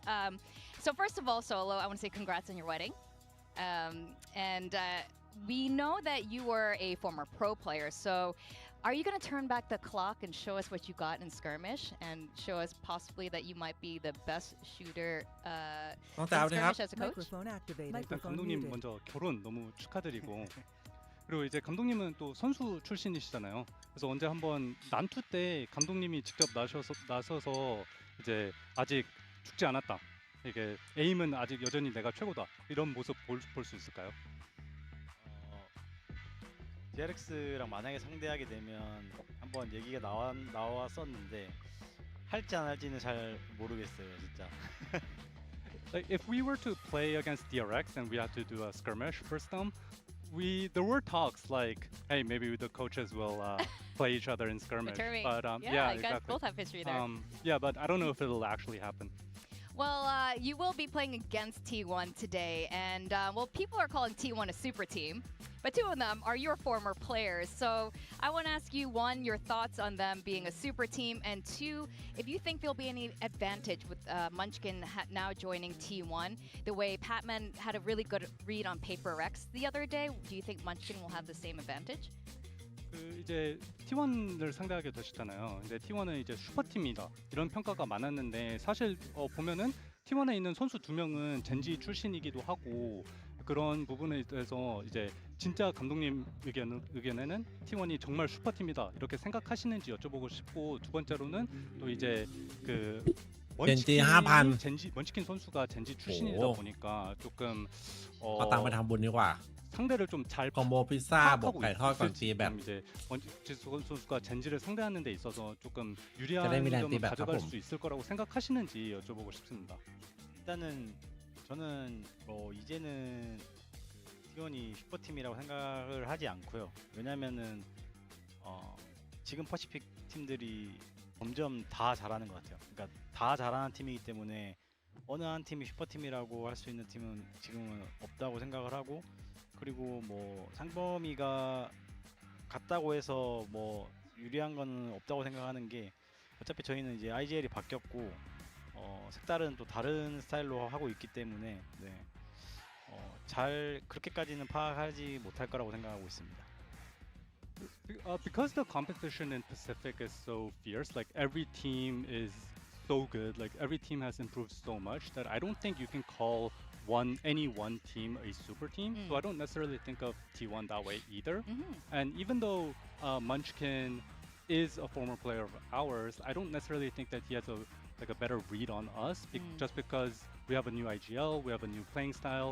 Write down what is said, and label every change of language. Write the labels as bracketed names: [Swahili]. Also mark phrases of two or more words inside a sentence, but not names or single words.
[English] So first of all, Solo, I want to say congrats on your wedding. We know that you were a former pro player, so are you going to turn back the clock and show us what you got in skirmish and show us possibly that you might be the best shooter in skirmish as a coach? Microphone activated. [Korean] 일단 [English] Microphone [Korean] 감독님 [English] muted. [Korean] 먼저 결혼 너무 축하드리고 그리고 이제 감독님은 또 선수 출신이시잖아요. 그래서 언제 한번 난투 때 감독님이 직접 나서서 이제 아직 죽지 않았다. 이게 에임은 아직 여전히 내가 최고다. 이런 모습 볼 수 있을까요? DRX랑 만약에 상대하게 되면 한번 얘기가 나왔었는데 할지 안 할지는 잘 모르겠어요, 진짜. [English] Like if we were to play against DRX and we had to do a skirmish first there were talks like, hey, maybe the coaches will play each other in skirmish. But yeah, you guys exactly. both have history there. Yeah, but I don't know if it'll actually happen. Well, you will be playing against T1 today, and well, people are calling T1 a super team, but 2 of them are your former players. So I want to ask you, 1, your thoughts on them being a super team, and 2, if you think there'll be any advantage with Munchkin now joining T1, the way Patman had a really good read on PaperX the other day. Do you think Munchkin will have the same advantage? [Korean] 이제 T1을 상대하게 되셨잖아요. 이제 T1은 이제 슈퍼팀이다 이런 평가가 많았는데 사실 보면은 T1에 있는 선수 2명은 젠지 출신이기도 하고 그런 부분에 대해서 이제 진짜 감독님 의견에는 T1이 정말 슈퍼팀이다 이렇게 생각하시는지 여쭤보고 싶고 두 번째로는 또 이제 그 먼치킨 선수가 젠지 출신이다 보니까 조금 [Thai] เอาตังค์ไปทำบุญดีกว่า [Korean] 상대를 좀 잘 [Thai] คอมโบพิซซ่าบวกไก่ทอดก่อนตีแบต [Korean] 이제 먼치킨 선수가 젠지를 상대하는 데 있어서 조금 [Thai] จะ [Korean] 유리한 [Thai] ได้มีแรง [Korean] 점을 [Thai] ตีแบตครับ [Korean] 가져갈 [Thai] ผม [Korean] 수 있을 거라고 생각하시는지 여쭤보고 싶습니다. 일단은 저는 뭐 이제는 그 T1이 슈퍼팀이라고 생각을 하지 않고요. 왜냐면은 지금 퍼시픽 팀들이 점점 다 잘하는 것 같아요. 그러니까 다 잘하는 팀이기 때문에 어느 한 팀이 슈퍼팀이라고 할 수 있는 팀은 지금은 없다고 생각을 하고 그리고 뭐 상범이가 같다고 해서 뭐 유리한 거는 없다고 생각하는 게 어차피 저희는 이제 IGL이 바뀌었고 색다른 또 다른 스타일로 하고 있기 때문에 잘 그렇게까지는 파악하지 못할 거라고 생각하고 있습니다. [English] Because the competition in Pacific is so fierce, like every team is so good, like every team has improved so much that I don't think you can call any one team a super team. So I don't necessarily think of T1 that way either. And even though Munchkin is a former player of ours, I don't necessarily think that he has a better read on us just because we have a new IGL, we have a new playing style.